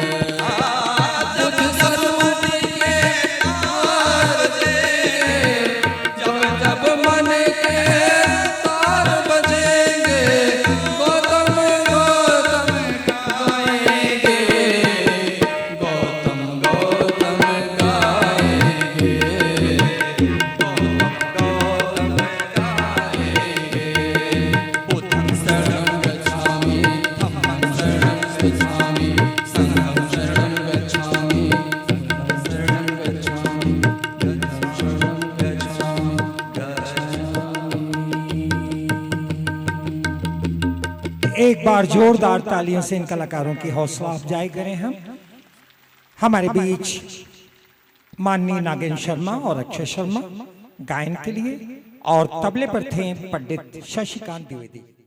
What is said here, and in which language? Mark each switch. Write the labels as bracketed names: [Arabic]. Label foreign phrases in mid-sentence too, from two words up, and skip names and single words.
[Hindi] बुद्ध स्वरूप के तार देंगे, जब जब मन के तार बजेंगे, गौतम गौतम गाएंगे, गौतम गौतम गाएंगे, गौतम गाएंगे। [Pali] बुद्धं शरणं गच्छामि, धम्मं शरणं गच्छामि, संघं शरणं गच्छामि, शरणं गच्छामि, शरणं गच्छामि। [Hindi] एक बार जोरदार तालियों से इन कलाकारों की हौसला अफजाई करें हम। हमारे बीच माननीय नागेंद्र शर्मा और अक्षय शर्मा गायन के लिए, और तबले पर थे पंडित शशिकांत द्विवेदी।